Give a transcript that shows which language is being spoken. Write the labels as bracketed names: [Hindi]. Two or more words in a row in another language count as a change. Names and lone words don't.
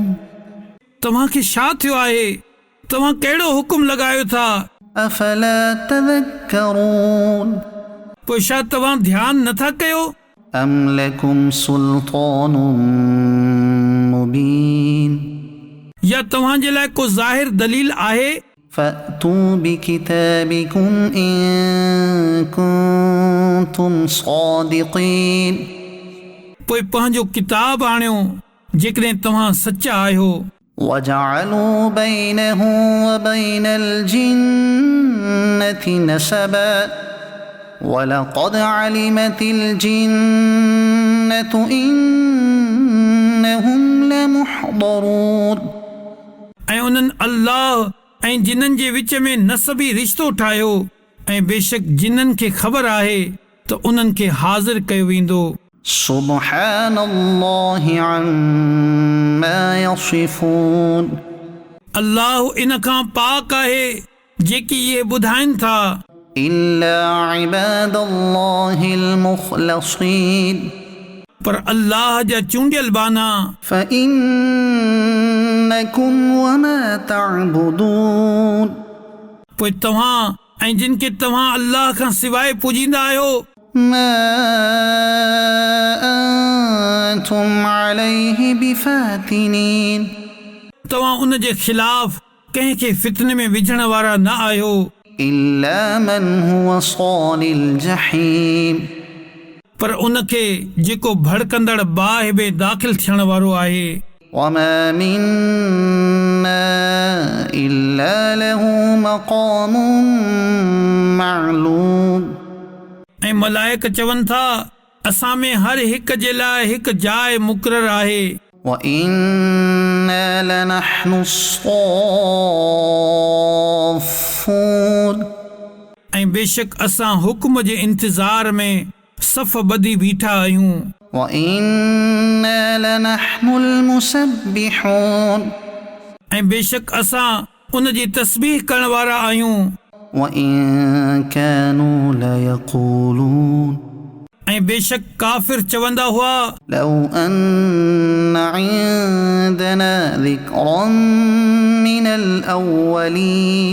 [Sindhi] तव्हांखे छा थियो आहे तव्हां कहिड़ो हुकुम लॻायो था [Arabic] أفلا تذكرون [Sindhi] पोइ छा तव्हां ध्यानु नथा कयो [Arabic] أم لكم سلطان مبين [Sindhi] या तव्हांजे लाइ को ज़ाहिर दलील आहे [Arabic] فأتوا بكتابكم إن كنتم صادقين [Sindhi] पोइ पंहिंजो किताब आणियो जेकॾहिं तव्हां सचा आहियो [Arabic] وجعلوا بينه وبين الجنة نسبا ولقد علمت الجنة إنهم لمحضرون [Sindhi] ऐं उन्हनि अल्लाह ऐं जिन्हनि जे विच में नसबी रिश्तो ठाहियो ऐं बेशक जिन्हनि खे ख़बर आहे त उन्हनि खे हाज़िर कयो वेंदो [Arabic] سبحان الله عما يصفون [Sindhi] अल्लाह इन खां पाक आहे जेकी इहे ॿुधाइनि था [Arabic] إلا عباد الله المخلصين [Sindhi] पर अल्लाह जा चूंडियल बाना [Arabic] فإنكم وما تعبدون [Sindhi] पोइ तव्हां ऐं जिन खे तव्हां अल्लाह खां सवाइ पूजींदा आहियो [Arabic] ما أنتم عليه بفاتنين [Sindhi] तव्हां उन जे ख़िलाफ़ कंहिंखे फितने में विझण वारा न आहियो [Arabic] إلا من هو صال الجحيم [Sindhi] पर उनखे जेको भड़कंदड़ बाहि में दाख़िल थियण वारो आहे [Arabic] وما منا إلا له مقام معلوم [Sindhi] ऐं मलाइक चवनि था असां में हर हिक जे लाइ हिकु जाइ मुक़रर आहे [Arabic] وإنا لنحن الصافون [Sindhi] ऐं बेशक असां हुक्म जे इंतज़ार में सफ़ ॿधी बीठा आहियूं [Arabic] وإنا لنحن المسبحون [Sindhi] ऐं बेशक असां उन जी तस्बीह करण वारा आहियूं [Arabic] وإن كانوا ليقولون [Sindhi] ऐं बेशक काफ़िर चवंदा हुआ [Arabic] لو أن عندنا ذكرا من الأولين